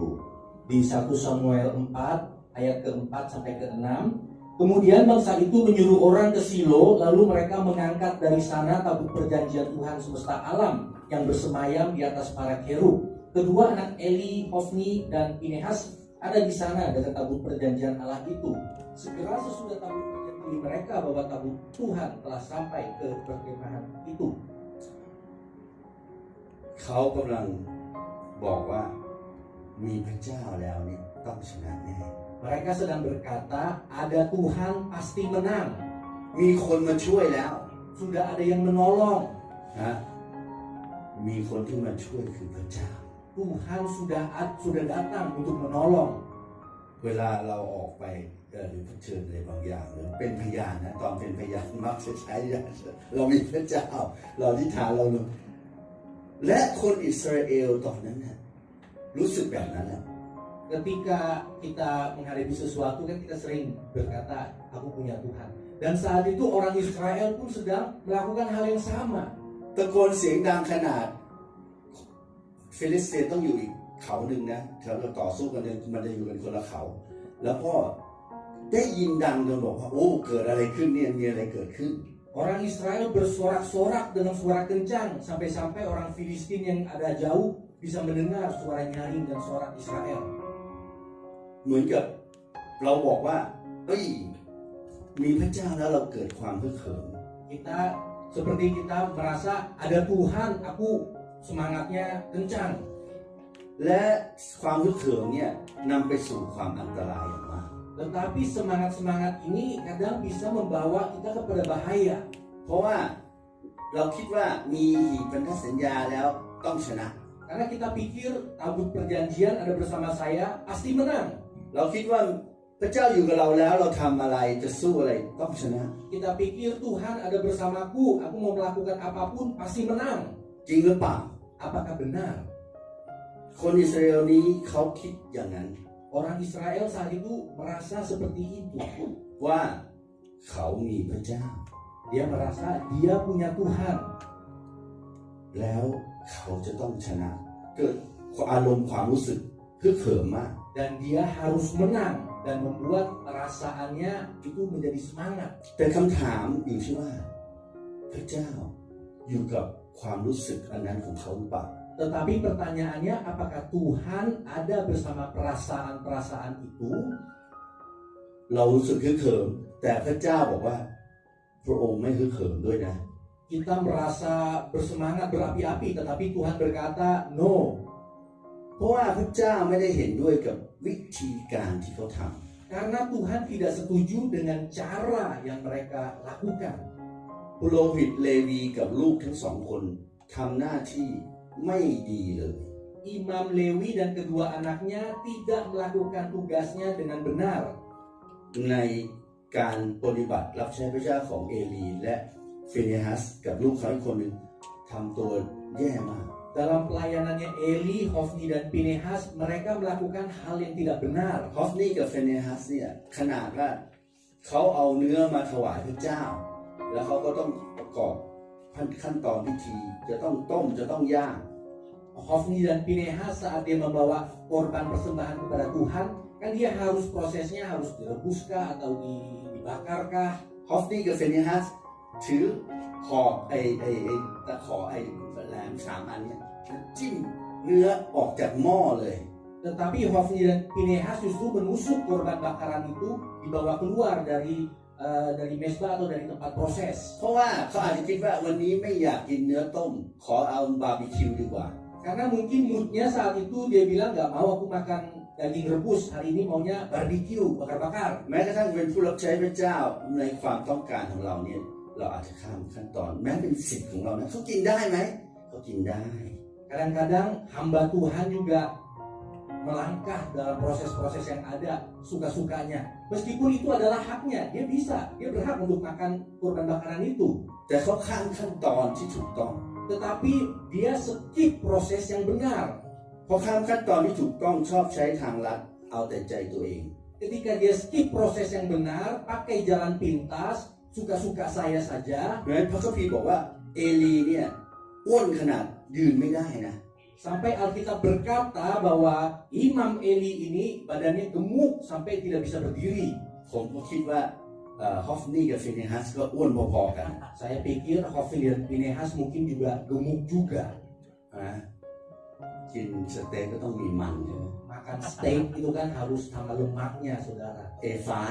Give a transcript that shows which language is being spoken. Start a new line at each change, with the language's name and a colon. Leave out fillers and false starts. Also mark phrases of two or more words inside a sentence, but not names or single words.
Indonesian: Di 1 Samuel 4 ayat ke-4 sampai ke-6, kemudian bangsa itu menyuruh orang ke Silo, lalu mereka mengangkat dari sana tabut perjanjian Tuhan semesta alam yang bersemayam di atas para kerub. Kedua anak Eli, Hofni, dan Pinehas ada di sana dekat tabut perjanjian Allah itu. Segera sesudah tabut perjanjian mereka bahwa tabut Tuhan telah sampai ke perkemahan itu.
Thai: เขากำลังบอกว่ามีพระเจ้าแล้วเนี่ยต้องชนะแน่
Indonesian: Mereka sedang berkata, ada Tuhan pasti menang.
Thai: มีคนมาช่วยแล้ว
Indonesian: Sudah ada yang menolong.
Thai: นะมีคนที่มาช่วยคือพระเจ้า
Indonesian: Tuhan sudah datang untuk menolong.
Thai: เวลาเราออกไปหรือเผชิญอะไรบางอย่างหรือเป็นพยานนะตอนเป็นพยานมักจะใช้เรามีพระเจ้าเราอธิษฐานเราและคนอิสราเอลตอนนั้นนะรู้สึกแบบนั้นแหละ
Indonesian: Ketika kita menghadapi sesuatu kan kita sering berkata, aku punya Tuhan. Dan saat itu orang Israel pun sedang melakukan hal yang sama.
Thai: ตะโกนเสียงดังขนาดฟิลิสเตียนต้องอยู่อีกเขาหนึ่งนะแถวเราต่อสู้กันมันจะอยู่กันคนละเขาแล้วก็ได้ยินดังจนบอกว่าโอ้เกิดอะไรขึ้นเนี่ยมีอะไรเกิดขึ้น
Indonesian: Orang Israel bersorak-sorak dengan suara kencang sampai-sampai orang Filistin yang ada jauh bisa mendengar suara nyaring dan sorak Israel.
Thai: เหมือนกับเราบอกว่าเอ้ยมีพระเจ้าแล้วเราเกิดความฮึกเหิม
Indonesian: Kita Seperti kita merasa ada Tuhan, aku semangatnya kencang.
Thai: และความฮึกเหิมเนี่ยนำไปสู่ความอันตรายอย่างมาก
Indonesian: Tetapi semangat-semangat ini kadang bisa membawa kita kepada bahaya.
Thai: เพราะว่าเราคิดว่ามีหีบพันธสัญญาแล้วต้องชนะ
Indonesian: Karena kita pikir tabut perjanjian ada bersama saya, pasti menang.
Thai: เราคิดว่าพระเจ้าอยู่กับเราแล้วเราทำอะไรจะสู้อะไรต้องชนะ
Indonesian: Kita pikir Tuhan ada bersamaku, aku mau melakukan apapun pasti menang.
Thai: จริงหรือเปล่า
Indonesian: Apakah benar?
Thai: คนอิสราเอลนี้เขาคิดอย่างนั้น
Indonesian: Orang Israel saat itu merasa seperti itu.
Thai: ว่าเขามีพระเจ้า
Indonesian: Dia merasa dia punya Tuhan.
Thai: แล้วเขาจะต้องชนะ เกิดอารมณ์ความรู้สึกฮึกเหิมมาก
Indonesian: Dan dia harus menang. Dan membuat perasaannya itu menjadi semangat.
Thai: แต่คำถามอยู่ที่ว่าพระเจ้าอยู่กับความรู้สึกอันนั้นของเขาหรือเปล่า
Indonesian: Tetapi pertanyaannya, apakah Tuhan ada bersama perasaan-perasaan itu?
Thai: เรารู้สึกฮึกเหิมแต่พระเจ้าบอกว่าพระองค์ไม่ฮึกเหิมด้วยนะ
Indonesian: Kita merasa bersemangat, berapi-api, tetapi Tuhan berkata, no.
Thai: เพราะว่าพระเจ้าไม่ได้เห็นด้วยกับวิธีการที่เขาท
Indonesian: Karena Tuhan tidak setuju dengan cara yang mereka lakukan.
Thai: ำปุโรหิตเลวีกับลูกทั้งสองคนทำหน้าที่ไม่ดีเลย
Indonesian: Imam Lewi dan kedua anaknya tidak melakukan tugasnya dengan benar.
Thai: ในการปฏิบัติรับใช้พระเจ้าของเอลีและฟิเนฮัสกับลูกเขาอีกคนหนึ่งทำตัวแย่มาก
Indonesian: Dalam pelayanannya Eli, Hofni, dan Pinehas, mereka melakukan hal yang tidak benar.
Thai: ฮอฟนี่กับฟิเนฮัสเนี่ยขนาดว่าเขาเอาเนื้อมาถวายพระเจ้า แล้วเขาก็ต้องประกอบขั้นตอนพิธีจะต้องต้มจะต้องย่าง
Indonesian: Hofni dan Pinehas saat dia membawa korban persembahan kepada Tuhan, kan dia harus prosesnya harus direbuskah atau dibakarkah.
Thai: ฮอฟนี่กับฟิเนฮัสถือขอบตะขอแหลม3 อันเนี่ยจิ้มเนื้อออกจากหม้อเลย
Indonesian: Tetapi Hofni dan Pinehas justru menusuk korban bakaran itu dibawa keluar dari mesbah atau dari tempat proses.
Thai: เพราะว่าเขาอาจจะคิดว่าวันนี้ไม่อยากกินเนื้อต้มขอเอาบาร์บีคิวดีกว่า
Indonesian: Karena mungkin moodnya saat itu dia bilang nggak mau aku makan daging rebus, hari ini maunya barbecue, bakar-bakar.
Thai: แม้กระทั่งเป็นผู้รับใช้พระเจ้าในความต้องการของเราเนี่ยเราอาจจะข้ามขั้นตอนแม้เป็นสิทธิ์ของเรานะเขากินได้ไหมเขากินได้
Indonesian: Kadang-kadang hamba Tuhan juga melangkah dalam proses-proses yang ada suka-sukanya. Meskipun itu adalah haknya, dia berhak untuk makan kurban bakaran itu.
Thai: แต่เขาข้ามขั้นตอนที่ถูกต้อง
Indonesian: Tetapi dia skip proses yang benar.
Thai: พอข้ามขั้นตอนที่ถูกต้องชอบใช้ทางลัดเอาแต่ใจตัวเอง
Indonesian: Ketika dia skip proses yang benar, pakai jalan pintas, suka-suka saya saja.
Thai: เพราะฉะนั้นพระคัมภีร์บอกว่าเอลีเนี่ยอ้วนขนาดยืนไม่ได้นะ
Indonesian: Sampai Alkitab berkata bahwa Imam Eli ini badannya gemuk sampai tidak bisa berdiri.
Thai: ผมก็คิดว่าฮอฟนี่กับฟิเนฮัสก็อ้วนพอๆกัน
Indonesian: Saya pikir Hofni dan Pinehas mungkin juga gemuk juga.
Thai: นะกินสเต็กก็ต้องมีมันใช่ไหม
Indonesian: Makan steak itu kan harus tambah lemaknya, saudara. A5